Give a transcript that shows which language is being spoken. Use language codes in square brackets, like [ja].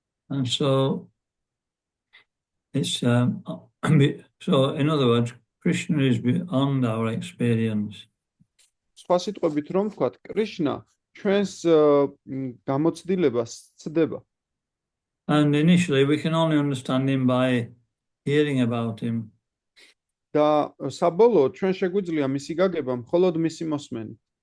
[en] And so it's so in other words, Krishna is beyond our experience. [ka] სხვა სიტყვებით რომ ვთქვათ, კრიშნა ჩვენს გამოცდილებას ცდება. [en] And initially we can only understand him by hearing about him. [ka] და საბოლოოდ ჩვენ შეგვიძლია მისი გაგება მხოლოდ მისი მოსმენით.